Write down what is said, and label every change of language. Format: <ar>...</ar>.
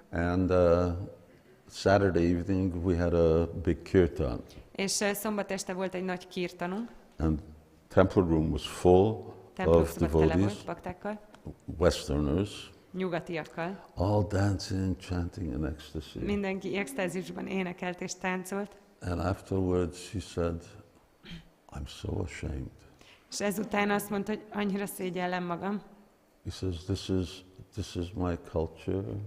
<en>And Saturday evening we had a big kirtan.</en> <hu>És szombat este volt egy nagy kirtanunk.</hu> <en>And temple room was full of devotees,</en> <hu>baktákkal,</hu> <en>Westerners,</en> <hu>nyugatiakkal.</hu> <en>all dancing, chanting in ecstasy.</en> <hu>Mindenki extázisban énekelt és táncolt.</hu> <en>And afterwards he said, I'm so ashamed.</en> <hu>És ezután azt mondta, hogy annyira szégyellem magam.</hu> <en>He says, this is my culture,</en>